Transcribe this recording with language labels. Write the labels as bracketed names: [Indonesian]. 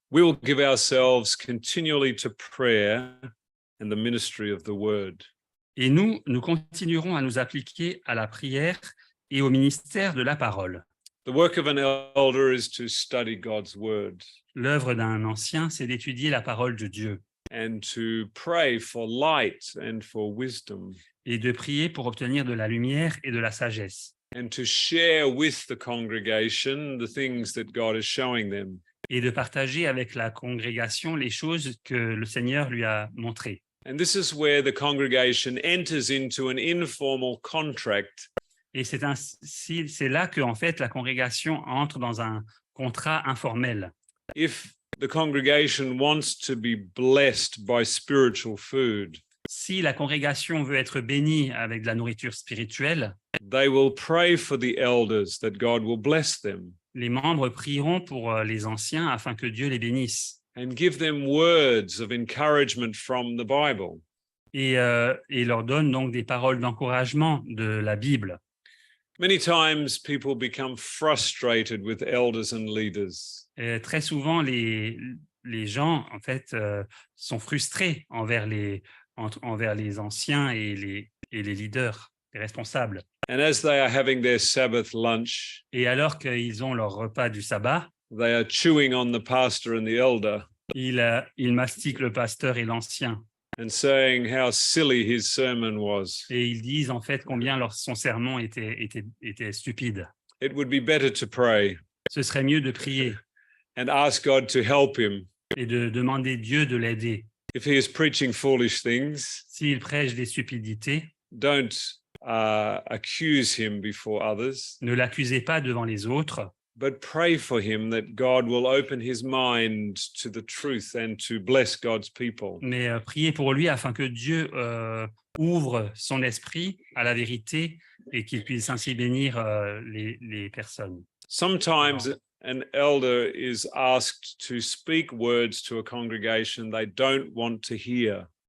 [English] We will give ourselves continually to prayer and the ministry of the word. [French] Et nous continuerons à nous appliquer à la prière et au ministère de la parole. [English] The work of an elder is to study God's word [French] L'œuvre d'un ancien, c'est d'étudier la parole de Dieu [English] and to pray for light and for wisdom, [French] et de prier pour obtenir de la lumière et de la sagesse [English] and to share with the congregation the things that God is showing them. [French] et de partager avec la congrégation les choses que le Seigneur lui a montrées. [English] And this is where the congregation enters into an informal contract [French] Et c'est là que en fait la congrégation entre dans un contrat informel. [English] if the congregation wants to be blessed by spiritual food. [French] Si la congrégation veut être bénie avec de la nourriture spirituelle, [English] They will pray for the elders that God will bless them [French] les membres prieront pour les anciens afin que Dieu les bénisse [English] and give them words of encouragement from the Bible. [French] et leur donne donc des paroles d'encouragement de la Bible. [English] Many times people become frustrated with elders and leaders. [French] Très souvent, les gens en fait sont frustrés envers les anciens et les leaders, les responsables. [English] And as they are having their Sabbath lunch, [French] Et alors qu'ils ont leur repas du sabbat, [English] they are chewing on the pastor and the elder [French] ils mastiquent le pasteur et l'ancien. [English] and saying how silly his sermon was. [French] Et ils disent en fait combien son sermon était stupide. [English] It would be better to pray [French] Ce serait mieux de prier [English] and ask God to help him. [French] et de demander Dieu de l'aider. [English] If he is preaching foolish things, [French] S'il prêche des stupidités, [English] don't accuse him before others, [French] Ne l'accusez pas devant les autres, [English] but pray for him that God will open his mind to the truth and to bless God's people. [French] mais priez pour lui afin que Dieu ouvre son esprit à la vérité et qu'il puisse ainsi bénir les personnes. [English] Sometimes an elder is asked to speak words to a congregation they don't want to hear.